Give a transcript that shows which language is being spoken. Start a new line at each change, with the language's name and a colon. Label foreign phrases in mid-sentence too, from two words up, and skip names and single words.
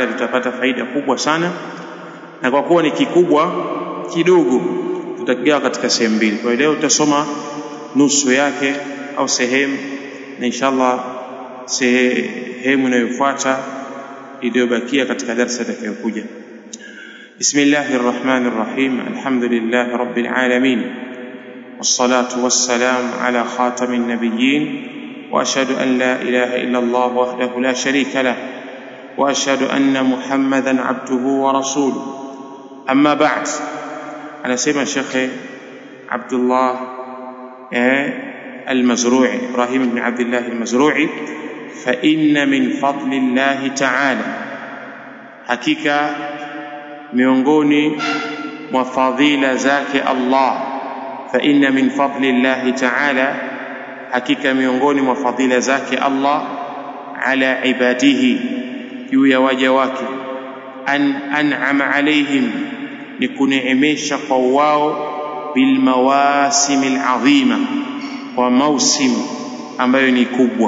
Swahili: Tutapata faida kubwa sana, na kwa kuwa ni kikubwa kidogo tutakigawa katika sehemu mbili. Kwa hiyo leo tutasoma nusu yake au sehemu, na inshallah sehemu inayofuata iliyobakia katika darasa itakayokuja.
Arabic: بسم الله الرحمن الرحيم. الحمد لله رب العالمين, والصلاة والسلام على خاتم النبيين، وأشهد أن لا إله إلا الله وحده لا شريك له، وأشهد أن محمدا عبده ورسوله. أما بعد. أنا سمع الشيخ عبد الله المزروعي، إبراهيم بن عبد الله المزروعي، فإن من فضل الله تعالى، حقيقة
Swahili: miongoni mwa fadhila zake Allah.
Arabic: فإن من فضل الله تعالى، حقيقة
Swahili: miongoni mwa fadhila zake Allah,
Arabic: على عباده,
Swahili: juu ya waja wake,
Arabic: أنعم عليهم,
Swahili: ni kuneemesha kwa wao,
Arabic: بالمواسم العظيمة,
Swahili: kwa mausim ambayo ni kubwa.